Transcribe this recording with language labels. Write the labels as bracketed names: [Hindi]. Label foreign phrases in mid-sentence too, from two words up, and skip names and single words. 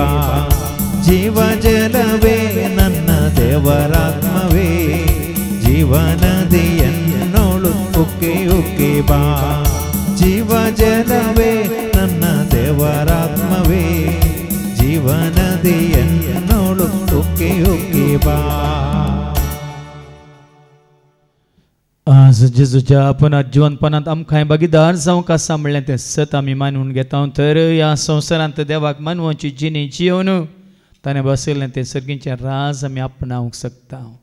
[Kannada] ಜೀವ ಜಲವೇ ನನ್ನ ದೇವರಾತ್ಮವೇ, ಜೀವನದಿಯನ್ನೋಳು ಉಕ್ಕಿ ಉಕ್ಕಿ ಬಾ. ಜೀವ ಜಲವೇ ನನ್ನ ದೇವರಾತ್ಮವೇ, ಜೀವನದಿಯನ್ನೋಳು ಉಕ್ಕಿ ಉಕ್ಕಿ ಬಾ। [Konkani] आज जेजूच्या आपण जीवनपणात आमकां भागीदार जावंक आसा म्हणलें तें सत आमी मानून घेता। तर ह्या संवसारांत देवाक मानवाची जिणी जिवन ताणें बसयलें तें सर्गीचें राज आमी आपणावंक शकता।